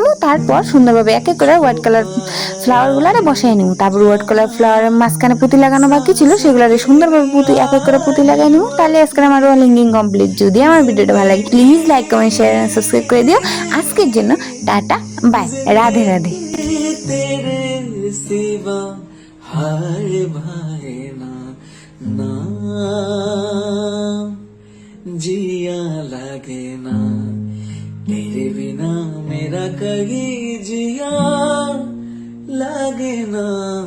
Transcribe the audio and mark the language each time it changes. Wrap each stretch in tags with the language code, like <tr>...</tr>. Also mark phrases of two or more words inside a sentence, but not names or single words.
<bn>তারপর সুন্দরভাবে এক এক করে</bn> <en>white colour flower</en> <bn>গুলারে বসাই নেব। তারপর</bn> <en>white colour</en> <bn>ফ্লাওয়ারের মাঝখানে পুঁতি লাগানো বাকি ছিল, সেগুলোরে সুন্দরভাবে এক এক করে পুঁতি লাগাই নেব। তাহলে আজকে আমার</bn> <en>wall hanging complete.</en> <bn>যদি আমার ভিডিওটা ভালো লাগে</bn> <en>please like, comment, share, subscribe</en> <bn>করে দিও। আজকের জন্য টাটা, বাই, রাধে রাধে।</bn> <hi>तेरे सिवा हार भाए ना जिया लगे ना, तेरे बिना मेरा कहीं जिया लगे ना।</hi>